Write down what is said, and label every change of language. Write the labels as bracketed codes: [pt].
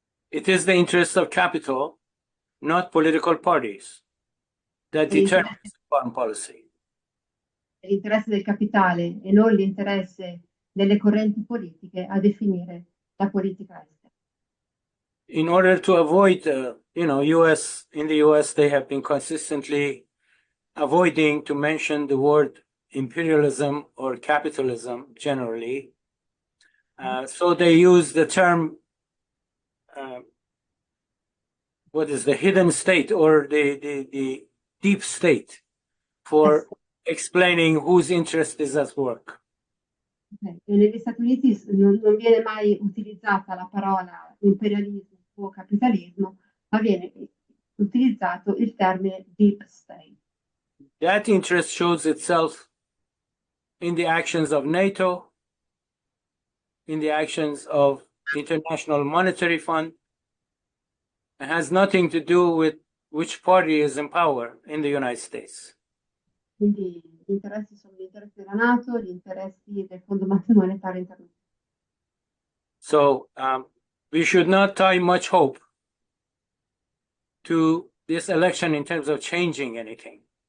[en] It is the interest of capital, not political parties, that determines foreign policy. [it] L'interesse del capitale e non l'interesse delle correnti politiche a definire la politica estera. [en] In order to avoid, in the US, they have been consistently avoiding to mention the word imperialism or capitalism generally. So they use the term, what is the hidden state or the deep state for explaining whose interest is at work. Okay. [it] E negli Stati Uniti non viene mai utilizzata la parola imperialismo o capitalismo, ma viene utilizzato il termine deep state. [en] That interest shows itself in the actions of NATO, in the actions of International Monetary Fund. It has nothing to do with which party is in power in the United States. [it] Quindi gli interessi sono gli interessi della NATO, gli interessi del Fondo Monetario Internazionale. [en] So we should not tie much hope to this election in terms of changing anything.